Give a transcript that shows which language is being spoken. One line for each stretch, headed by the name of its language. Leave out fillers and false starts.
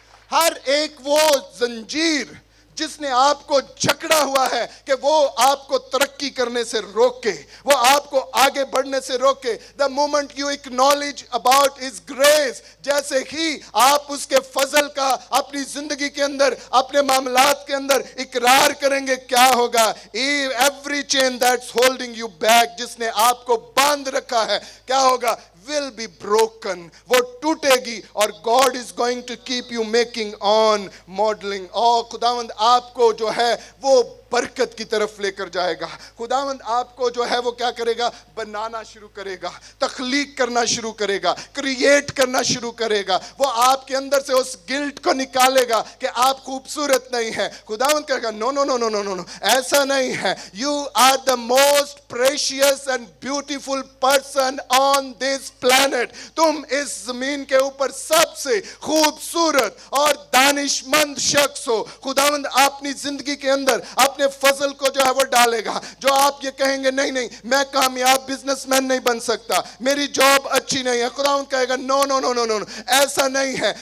Urdu: ہر ایک وہ زنجیر جس نے آپ کو جکڑا ہوا ہے کہ وہ آپ کو ترقی کرنے سے روکے, وہ آپ کو آگے بڑھنے سے روکے,
English: the moment you acknowledge about his grace,
Urdu: جیسے ہی آپ اس کے فضل کا اپنی زندگی کے اندر, اپنے معاملات کے اندر اقرار کریں گے, کیا ہوگا؟
English: Every chain that's holding you back,
Urdu: جس نے آپ کو باندھ رکھا ہے, کیا ہوگا؟
English: will be broken,
Urdu: وہ ٹوٹے گی.
English: اور God is going to keep you making on modeling.
Urdu: اور خداوند آپ کو جو ہے وہ برکت کی طرف لے کر جائے گا. خداوند آپ کو جو ہے وہ کیا کرے گا؟ بنانا شروع کرے گا, تخلیق کرنا شروع کرے گا, کریٹ کرنا شروع کرے گا. وہ آپ کے اندر سے اس گلٹ کو نکالے گا کہ آپ خوبصورت نہیں ہیں. خداوند کہے گا نو نو نو نو نو نو, ایسا نہیں ہے.
English: You are the most precious and beautiful person on this planet.
Urdu: تم اس زمین کے اوپر سب سے خوبصورت اور دانش مند شخص ہو. خداوند اپنی زندگی کے اندر اپنے فضل کو جو ہے وہ ڈالے گا. جو آپ یہ کہیں گے نہیں نہیں میں کامیاب بزنس مین نہیں بن سکتا, میری جاب اچھی نہیں ہے, خداوند کہے گا نو نو نو نو نو, ایسا نہیں ہے.